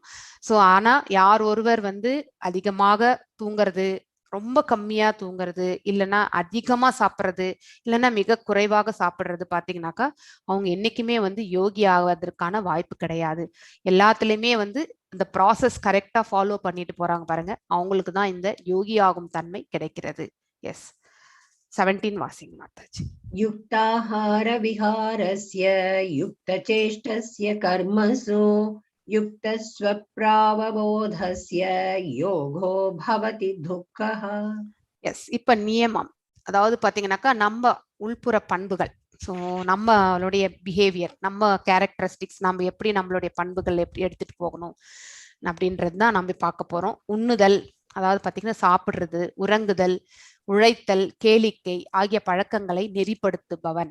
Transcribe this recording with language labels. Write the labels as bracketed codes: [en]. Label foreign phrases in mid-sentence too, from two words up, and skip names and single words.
[ta] ஸோ ஆனா யார் ஒருவர் வந்து அதிகமாக தூங்குறது, ரொம்ப கம்மியா தூங்குறது, இல்லைன்னா அதிகமா சாப்பிட்றது, இல்லைன்னா மிக குறைவாக சாப்பிட்றது பாத்தீங்கன்னாக்கா அவங்க என்னைக்குமே வந்து யோகி ஆவதற்கான வாய்ப்பு கிடையாது. எல்லாத்துலயுமே வந்து இந்த ப்ராசஸ் கரெக்டா ஃபாலோ பண்ணிட்டு போறாங்க பாருங்க, அவங்களுக்கு தான் இந்த யோகி ஆகும் தன்மை கிடைக்கிறது. [en] yes 17 washing மாதாஜி. [sa] युक्ताहार विहारस्य युक्तचेष्टस्य कर्मसु युक्तस्वप्रावबोधस्य योगो भवति दुःखः. [ta] எஸ் இப்ப நியமம், அதாவது பாத்தீங்கன்னாக்கா நம்ம உள்புற பண்புகள், ஸோ நம்மளுடைய பிஹேவியர், நம்ம கேரக்டரிஸ்டிக்ஸ், நம்ம எப்படி நம்மளுடைய பண்புகள் எப்படி எடுத்துட்டு போகணும் அப்படின்றது தான் நம்ம பார்க்க போறோம். உண்ணுதல், அதாவது பாத்தீங்கன்னா சாப்பிடுறது, உறங்குதல், உழைத்தல், கேளிக்கை ஆகிய பழக்கங்களை நெறிப்படுத்துபவன்.